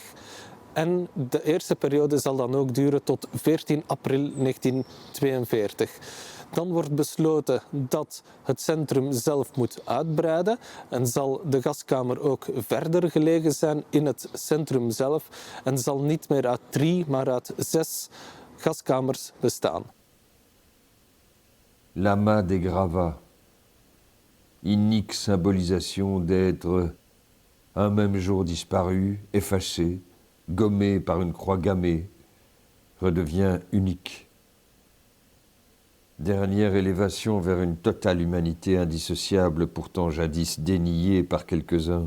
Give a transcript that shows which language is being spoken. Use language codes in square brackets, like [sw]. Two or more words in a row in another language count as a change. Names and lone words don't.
[nl] En de eerste periode zal dan ook duren tot 14 april 1942. Dan wordt besloten dat het centrum zelf moet uitbreiden en zal de gaskamer ook verder gelegen zijn in het centrum zelf en zal niet meer uit 3, maar uit 6 gaskamers bestaan. [fr] L'amas des gravats, inique symbolisation d'êtres un même jour disparu, effacé, gommé par une croix gammée, redevient unique. Dernière élévation vers une totale humanité indissociable, pourtant jadis déniée par quelques-uns.